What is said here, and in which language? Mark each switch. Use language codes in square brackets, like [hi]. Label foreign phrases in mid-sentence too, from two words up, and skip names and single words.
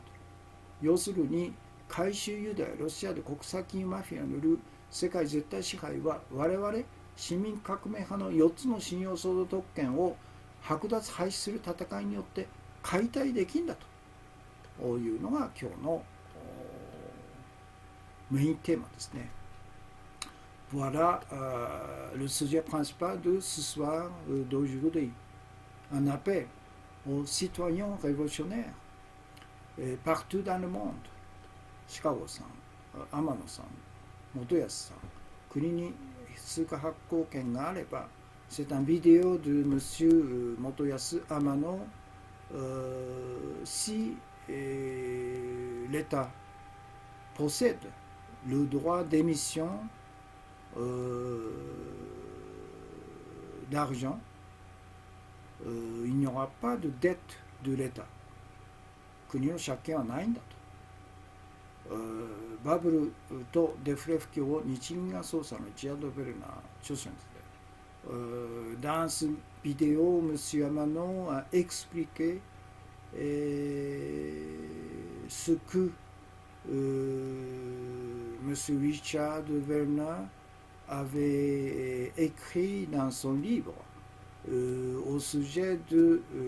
[ja] 要するに、回収ユダヤ、ロシアで国際金融マフィアによる世界絶対支配は我々市民革命派の4つの信用創造特権を剥奪廃止する戦いによって解体できんだというのが今日のメインテーマですね。 [fr] Voilà le sujet principal de ce soir d'aujourd'hui. Un appel aux citoyens révolutionnaires partout dans le monde. [ja] シカゴさん、天野さん、元安さん、国に通貨発行権があれば、 [fr] c'est un vidéo de Monsieur Motoyasu Amano. Si l'État possède le droit d'émission d'argent, il n'y aura pas de dette de l'État. [ja] 国の借金はないんだと。バブルとデフレ不況を日銀が操作のリチャード・ベルナー著書にして、 [fr] dans ce vidéo, [ja] M. [fr] Amano a expliqué ce que M. Richard Werner avait écrit dans son livre au sujet de